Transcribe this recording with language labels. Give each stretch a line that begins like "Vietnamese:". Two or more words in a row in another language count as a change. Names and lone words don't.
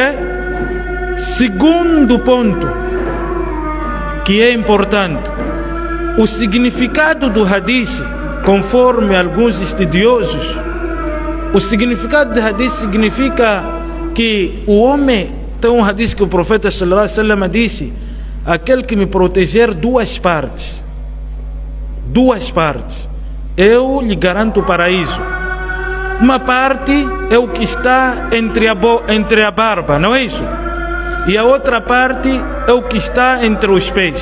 Portuguese: Segundo ponto, que é importante, o significado do hadith, conforme alguns estudiosos, o significado do hadith significa que o homem, tem um hadith que o profeta
Arabic: صلى الله عليه وسلم
Portuguese: disse: aquele que me proteger duas partes, eu lhe garanto o paraíso. Uma parte é o que está entre a barba, não é isso? E a outra parte é o que está entre os pés.